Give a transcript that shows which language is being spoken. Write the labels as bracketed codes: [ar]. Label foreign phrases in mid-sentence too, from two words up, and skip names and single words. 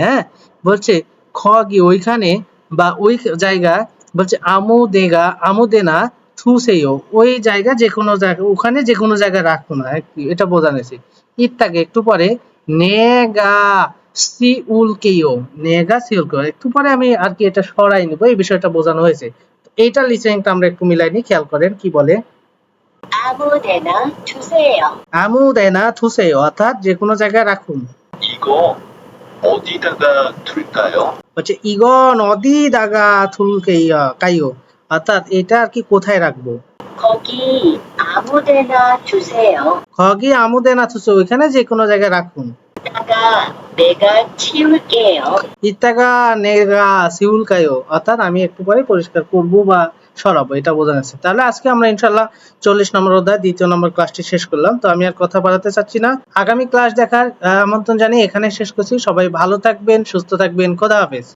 [bn] হ্যাঁ, বলছে খগি ওইখানে বা ওই জায়গা, বলছে [ko] 아무데가 아무데나 두세요 [bn] ওই জায়গা যে কোনো জায়গা, ওখানে যে কোনো জায়গায় রাখুন আর কি, এটা বোঝানো হয়েছে। ইত্যাগে একটু পরে [ko] 내가 치울게요, 내가 치울게요 [bn] একটু পরে আমি আর কি এটা সরাই নেবো, এই বিষয়টা বোঝানো হয়েছে। এইটা লিসেনিংটা আমরা একটু মিলাই নি, খেয়াল করেন কি বলে। [ko] 아무데나 두세요. 아무데나 두세요 [bn] অর্থাৎ যে কোনো জায়গায় রাখুন। [ko] 이거 어디다가 둘까요? [bn] হচ্ছে [ko] 이건 어디다가 둘까요 [bn] অর্থাৎ এটা আর কি কোথায় রাখবো। [ko] 거기 아무데나 두세요. 거기 아무데나 두세요 [bn] ওইখানে যে কোনো জায়গায় রাখুন। [ko] 이따가 내가 치울게요. 이따가 내가 치울게요 [bn] অর্থাৎ আমি একটু পরে পরিষ্কার করব বা সরাবো, এটা বোঝা যাচ্ছে। তাহলে আজকে আমরা ইনশাআল্লাহ 40 নম্বর অধ্যায় 2য় নম্বর ক্লাসটি শেষ করলাম। তো আমি আর কথা বাড়াতে চাচ্ছি না, আগামী ক্লাস দেখার আমন্ত্রণ জানিয়ে এখানে শেষ করছি। সবাই ভালো থাকবেন, সুস্থ থাকবেন, খোদা হাফেজ।